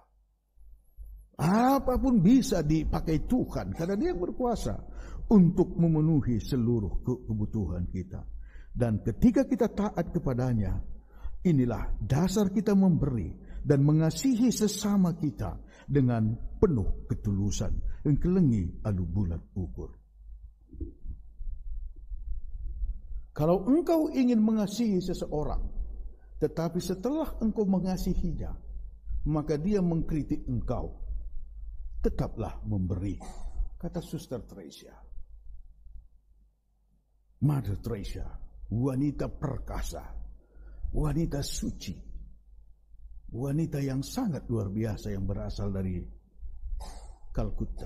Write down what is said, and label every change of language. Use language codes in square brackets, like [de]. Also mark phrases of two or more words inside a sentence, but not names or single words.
[id] Apapun bisa dipakai Tuhan, karena Dia berkuasa untuk memenuhi seluruh kebutuhan kita. Dan ketika kita taat kepadanya, inilah dasar kita memberi dan mengasihi sesama kita dengan penuh ketulusan. [btx] Engkelengi alu bulat ukur. [id] Kalau engkau ingin mengasihi seseorang, tetapi setelah engkau mengasihinya, maka dia mengkritik engkau, tetaplah memberi. Kata Suster Tresia, Mother Tresia, wanita perkasa, wanita suci, wanita yang sangat luar biasa yang berasal dari Kalkutta.